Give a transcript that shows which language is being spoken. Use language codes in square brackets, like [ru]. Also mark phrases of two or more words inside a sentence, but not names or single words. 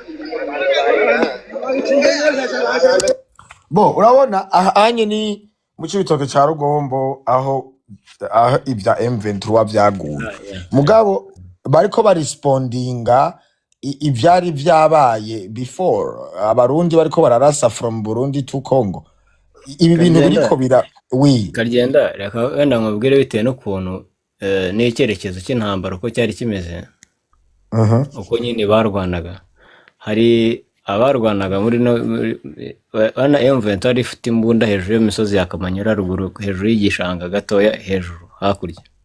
[rn] bo urabona ahanye ni mu Cibitoke ca Rugombo aho ibya M23 byaguye mugabo bariko barespondinga ivyari vyabaye before abarundi bariko bararasa [en] from Burundi to Congo. [rn] Ibi bintu biriko [rw] Karigenda reka wenda nkubwire bitewe n'ukuntu n'icyerekezo cy'intambara uko cyari kimeze uko nyine barwanaga. Hari abarwanaga muri bana M23 ifite imbunda hejuru y'imisozi ya Kamanyura ruguru hejuru y'igishanga gatoya hejuru hakurya.